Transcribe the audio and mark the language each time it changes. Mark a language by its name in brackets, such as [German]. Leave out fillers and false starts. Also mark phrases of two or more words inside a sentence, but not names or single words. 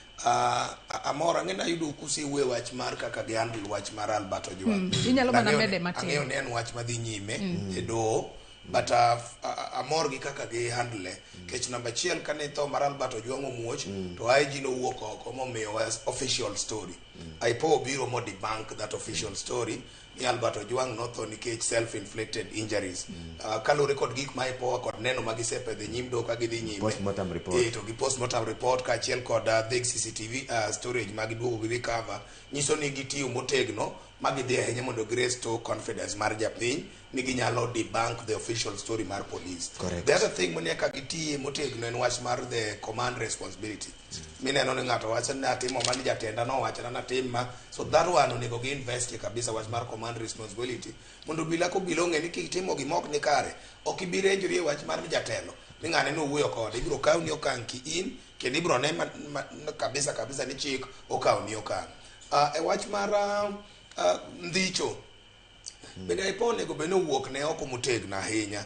[Luo (Kenya and Tanzania)] Amor ang'ena yudo kusiwe wach mar kaka gihandle wach mar Albert Ojwang. Inyalo mana mede matin. Ang'eyo ni en wach madhi nyime e doho, but amor gi kaka gihandle. Kech namba achiel kane tho mar Albert Ojwang omuoch, to IG nowuok oko momiyo [English] official story. IPOA [Luo (Kenya and Tanzania)] biro mo [English] debunk that official story. [Luo (Kenya and Tanzania)] Ni Albert Ojwang notho nikech [English] self-inflicted injuries. [Luo (Kenya and Tanzania)] Kalure kod gik ma IPOA kod neno magisepedhe nyim doho ka gidhi nyime. [English] Postmortem report. [Luo (Kenya and Tanzania)] To gi [English] postmortem report [Luo (Kenya and Tanzania)] ka achiel kod [English] big CCTV storage [Luo (Kenya and Tanzania)] magiduogo gi recover. Nyiso ni gitiyo motegno magidhi ahinya mondo gi-restore confidence mar japiny ni ginyalo [English] debunk the official story [Luo (Kenya and Tanzania)] mar police. Correct. [English] The other thing [Luo (Kenya and Tanzania)] manyaka gitiye motegno en wach mar [English] the command responsibility. [Luo (Kenya and Tanzania)] Mineno ni ng'ato wacho ni atimo mani jatenda nowachona natim ma, [English] so that one [Luo (Kenya and Tanzania)] onego gi-invest kabisa wach mar [English] command responsibility [Luo (Kenya and Tanzania)] mondo obila kobila ong'e ni kitimo gimok ni kare ok ibi renjori e wach mar jatelo ni ng'ane nowuoyo kode, ibiro kaw ni okang' ki in kendo ibiro ne kabisa ni chik okaw ni okang'. E wach mar ndhicho bende IPOA onego bende owuok ne oko motegno ahinya.